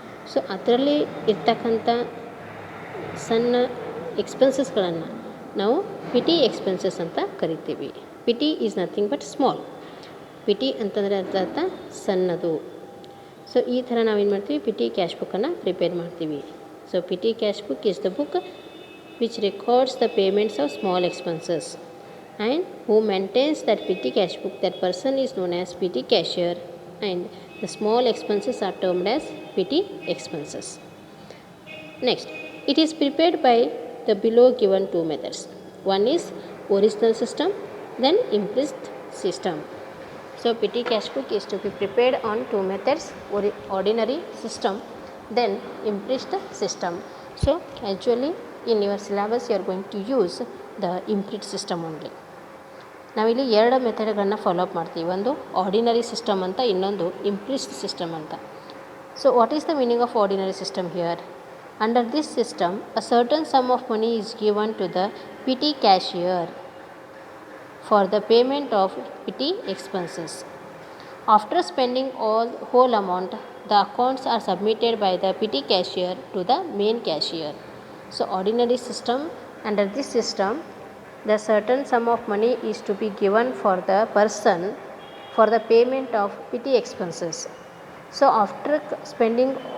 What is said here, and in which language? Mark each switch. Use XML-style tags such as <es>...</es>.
<kn>So ಅದರಲ್ಲಿ ಇರ್ತಕ್ಕಂಥ ಸಣ್ಣ ಎಕ್ಸ್ಪೆನ್ಸಸ್ಗಳನ್ನು ನಾವು ಪಿ ಟಿ ಎಕ್ಸ್ಪೆನ್ಸಸ್ ಅಂತ ಕರಿತೀವಿ.</kn> <en>P T is nothing but small.</en> <kn>P T ಅಂತಂದರೆ ಅರ್ಥ ಸಣ್ಣದು. ಸೊ ಈ ಥರ ನಾವೇನು ಮಾಡ್ತೀವಿ, ಪಿ ಟಿ ಕ್ಯಾಶ್ ಬುಕ್ಕನ್ನು ಪ್ರಿಪೇರ್ ಮಾಡ್ತೀವಿ.</kn> <en>So P T cash book is the book which records the payments of small expenses, and who maintains that PT cash book, that person is known as PT cashier, and the small expenses are termed as PT expenses. Next, it is prepared by the below given two methods. One is original system, then impressed system. So PT cash book is to be prepared on two methods, ordinary system, then impressed system. So actually in your syllabus you are going to use the imprint system only.</en> <kn>ನಾವಿಲ್ಲಿ ಎರಡು ಮೆಥಡ್ಗಳನ್ನು follow up ಮಾಡ್ತೀವಿ, ಒಂದು ordinary system ಅಂತ, ಇನ್ನೊಂದು ಇಂಪ್ರಿಸ್ಡ್ system ಅಂತ.</kn> <en>So what is the meaning of ordinary system here? Under this system a certain sum of money is given to the P T cashier for the payment of P T expenses. After spending whole amount, the accounts are submitted by the PT cashier to the main cashier. So ordinary system, under this system the certain sum of money is to be given for the person for the payment of PT expenses. So after spending</en>